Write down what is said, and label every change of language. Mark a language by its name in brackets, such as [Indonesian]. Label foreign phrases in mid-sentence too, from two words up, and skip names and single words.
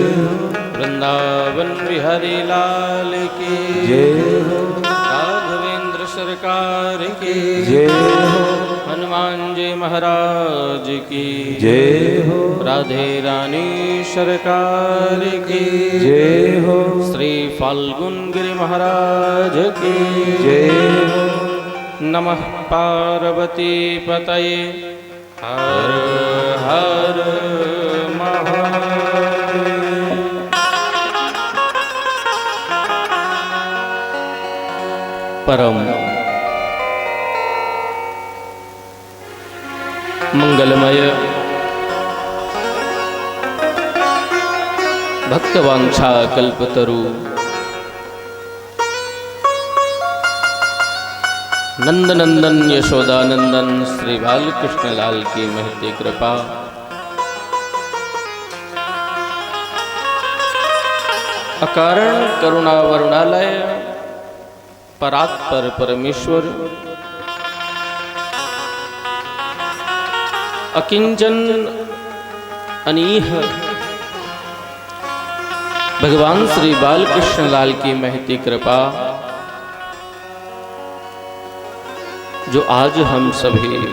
[Hindi] वृंदावन बिहारी लाल की जय। राघवेंद्र सरकार की जय। हनुमान जी महाराज की जय हो। राधे रानी सरकार की जय हो। श्री फाल्गुन गिरि महाराज की जय हो। नमः पार्वती पतये हर हर महादेव। परम मंगलमय भक्तवांछा कल्पतरु नंदनंदन यशोदानंदन श्री बालकृष्ण लाल की महती कृपा। अकारण करुणा वरुणालय परात्पर परमेश्वर अकिंचन अनीह भगवान श्री बालकृष्ण लाल की महती कृपा जो आज हम सभी